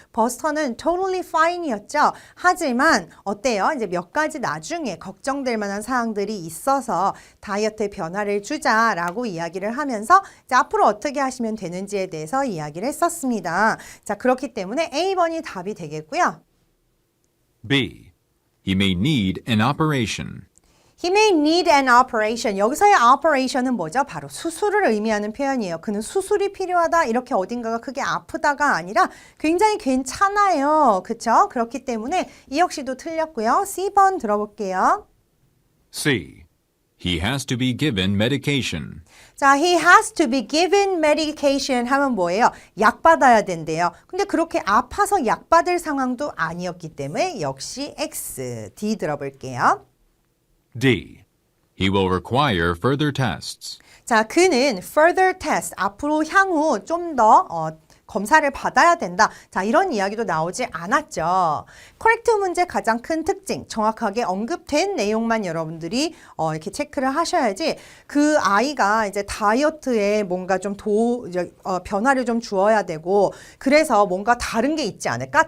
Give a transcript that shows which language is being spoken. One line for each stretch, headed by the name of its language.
Korean: 버스터는
English: totally fine
Korean: 이었죠. 하지만 어때요? 이제 몇 가지 나중에 걱정될 만한 사항들이 있어서 다이어트에 변화를 주자라고 이야기를 하면서 이제 앞으로 어떻게 하시면 되는지에 대해서 이야기를 했었습니다. 자, 그렇기 때문에 A번이 답이 되겠고요. B.
English: He may need an operation. He may need an operation.
Korean: 여기서의 operation은 뭐죠? 바로 수술을 의미하는 표현이에요. 그는 수술이 필요하다. 이렇게 어딘가가 크게 아프다가 아니라 굉장히 괜찮아요. 그렇죠? 그렇기 때문에 이 역시도 틀렸고요. C번 들어볼게요. C.
English: He has to be given medication. 자, he has to be given medication
Korean: 하면 뭐예요? 약 받아야 된대요. 근데 그렇게 아파서 약 받을 상황도 아니었기 때문에 역시 X, D 들어볼게요. D.
English: He will require further tests.
Korean: 자, 그는 further test, 앞으로 향후 좀 더 검사를 받아야 된다. 자, 이런 이야기도 나오지 않았죠. 코렉트 문제 가장 큰 특징, 정확하게 언급된 내용만 여러분들이 이렇게 체크를 하셔야지 그 아이가 이제 다이어트에 뭔가 좀 변화를 좀 주어야 되고 그래서 뭔가 다른 게 있지 않을까?